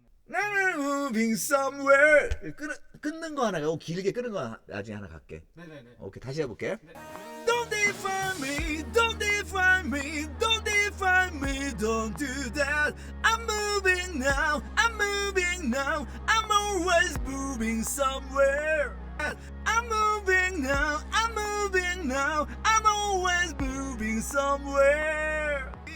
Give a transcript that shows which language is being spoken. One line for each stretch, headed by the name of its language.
Korean: 나는
English: moving somewhere.
Korean: 끊는 거 하나 가고 길게 끊는 거 나중에 하나 갈게. 네네네. 오케이 다시 해볼게.
English: Don't define me, don't define me, don't define me, don't do that. I'm moving now, I'm moving now, I'm always moving somewhere. I'm moving now, I'm moving now, I'm always moving somewhere.